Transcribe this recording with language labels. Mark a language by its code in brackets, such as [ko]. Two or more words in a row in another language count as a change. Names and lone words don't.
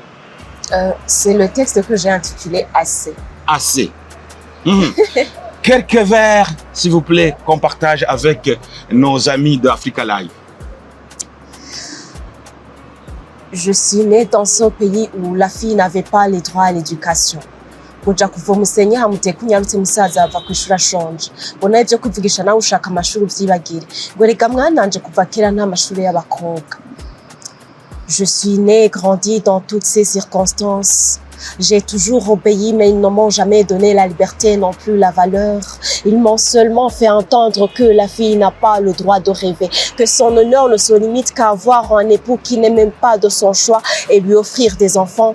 [fr] C'est le texte que j'ai intitulé Assez. Assez. Quelques vers, s'il vous plaît, qu'on partage avec nos amis d'Africa Live. Je suis née dans ce pays où la fille n'avait pas les droits à l'éducation. [rn] Kuja kuva umusenyi hamuteka unyarutse musaza ava kwishura ashonje bona ibyo kuvugisha nawe ushaka amashuri uvyibagire ngo rega mwananje kuva kera nta mashuri y'abakobwa. [fr] Je suis née et grandi dans toutes ces circonstances. J'ai toujours obéi, mais ils ne m'ont jamais donné la liberté, non plus la valeur. Ils m'ont seulement fait entendre que la fille n'a pas le droit de rêver, que son honneur ne se limite qu'à avoir un époux qui n'est même pas de son choix et lui offrir des enfants.